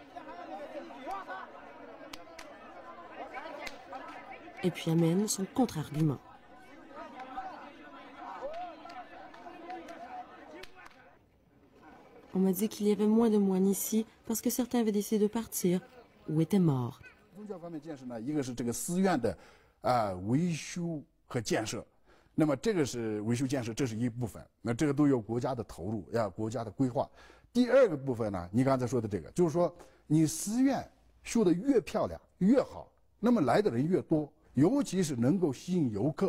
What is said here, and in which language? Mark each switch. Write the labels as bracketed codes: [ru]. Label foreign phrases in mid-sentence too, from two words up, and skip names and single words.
[fr] Et puis amène son contre-argument. On m'a dit qu'il y avait moins de moines ici parce que certains avaient décidé de partir ou étaient morts. [zh] 宗教方面建设呢，一个是这个寺院的维修和建设，那么这个是维修建设，这是一部分，那这个都有国家的投入，国家的规划。第二个部分呢，你刚才说的这个，就是说你寺院修得越漂亮越好，那么来的人越多，尤其是能够吸引游客。